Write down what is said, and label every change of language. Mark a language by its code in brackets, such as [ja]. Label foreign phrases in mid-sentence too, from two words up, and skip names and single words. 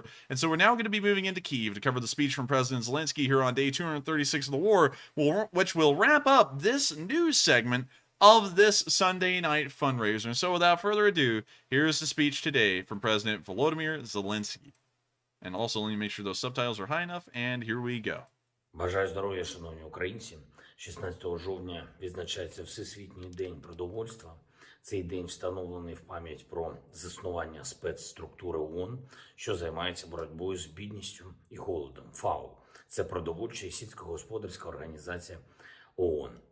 [en] And so we're now going to be moving into Kyiv to cover the speech from President Zielinski here on day 236 of the war, which will wrap up this news segment of this Sunday night fundraiser. And so without further ado, here's the speech today from President Volodymyr Zielinski. And also let me make sure those subtitles are high enough, and here we go. [uk] Бажаю здоров'я, шановні українці. 16 жовтня відзначається Всесвітній день продовольства. Цей день встановлений в пам'ять про заснування спецструктури ООН, що займається боротьбою з бідністю і голодом. ФАО – це продовольча і сільськогосподарська організація ООН.